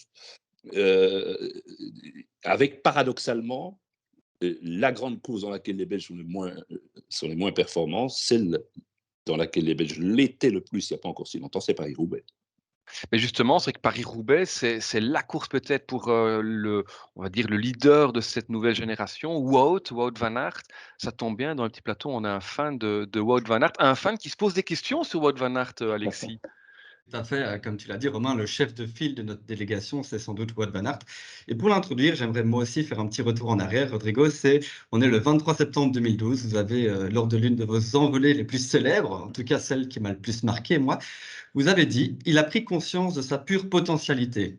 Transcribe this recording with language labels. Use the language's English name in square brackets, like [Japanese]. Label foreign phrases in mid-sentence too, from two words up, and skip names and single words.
[French] Euh, avec paradoxalement la grande course dans laquelle les Belges sont les moins performants, celle dans laquelle les Belges l'étaient le plus il n'y a pas encore si longtemps, c'est Paris-Roubaix. Mais justement, c'est vrai que Paris-Roubaix, c'est la course peut-être pour, on va dire le leader de cette nouvelle génération, Wout van Aert. Ça tombe bien, dans le petit plateau, on a un fan de Wout van Aert, un fan qui se pose des questions sur Wout van Aert, Alexis. Tout à fait, comme tu l'as dit, Romain, le chef de file de notre délégation, c'est sans doute Wout van Aert. Et pour l'introduire, j'aimerais moi aussi faire un petit retour en arrière. Rodrigo, on est le 23 septembre 2012. Vous avez, lors de l'une de vos envolées les plus célèbres, en tout cas celle qui m'a le plus marqué, moi, vous avez dit, il a pris conscience de sa pure potentialité.